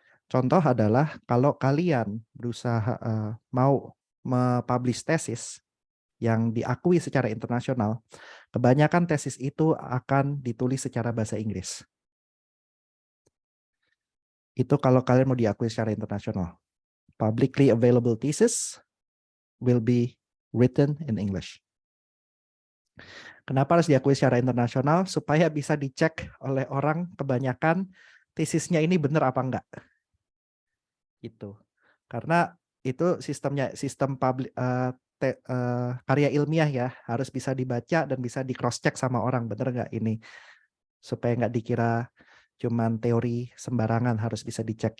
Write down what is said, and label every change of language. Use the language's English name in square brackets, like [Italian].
[Indonesian] Contoh adalah kalau kalian berusaha mau mempublish tesis yang diakui secara internasional, kebanyakan tesis itu akan ditulis secara bahasa Inggris. Itu kalau kalian mau diakui secara internasional. [English] Publicly available thesis will be written in English. [Indonesian] Kenapa harus diakui secara internasional? Supaya bisa dicek oleh orang kebanyakan tesisnya ini benar apa enggak. Gitu. Karena itu sistem karya ilmiah ya, harus bisa dibaca dan bisa di cross check sama orang, benar enggak ini, supaya enggak dikira cuman teori sembarangan, harus bisa dicek.